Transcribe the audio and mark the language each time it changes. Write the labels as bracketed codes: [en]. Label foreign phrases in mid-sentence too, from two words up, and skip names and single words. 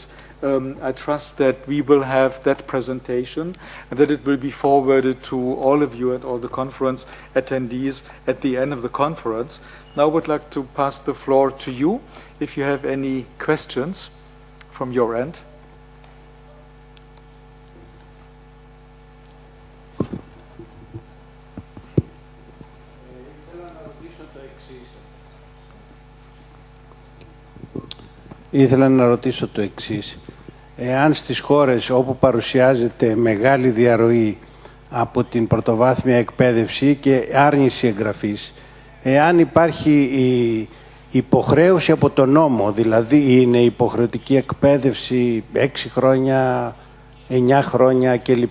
[en] I trust that we will have that presentation and that it will be forwarded to all of you and all the conference attendees at the end of the conference. Now I would like to pass the floor to you if you have any questions from your end. [el] Ήθελα να ρωτήσω το εξής. Εάν στις χώρες όπου παρουσιάζεται μεγάλη διαρροή από την πρωτοβάθμια εκπαίδευση και άρνηση εγγραφής, εάν υπάρχει η υποχρέωση από τον νόμο, δηλαδή είναι υποχρεωτική εκπαίδευση 6 χρόνια, 9 χρόνια κλπ.